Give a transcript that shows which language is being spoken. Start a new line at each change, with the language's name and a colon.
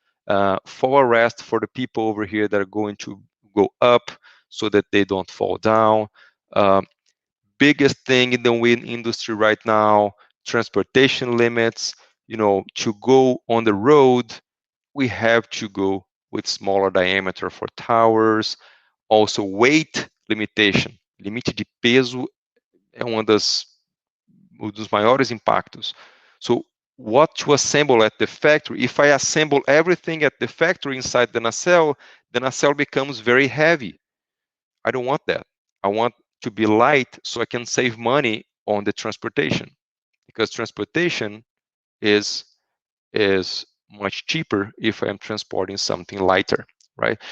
English: Fall arrest for the people over here that are going to go up so that they don't fall down. Biggest thing in the wind industry right now, transportation limits. You know, to go on the road, we have to go with smaller diameter for towers. Also, weight limitation.
Portuguese: Limite de peso é um dos maiores impactos.
English: So, what to assemble at the factory? If I assemble everything at the factory inside the nacelle becomes very heavy. I don't want that. I want to be light so I can save money on the transportation, because transportation is much cheaper if I'm transporting something lighter, right?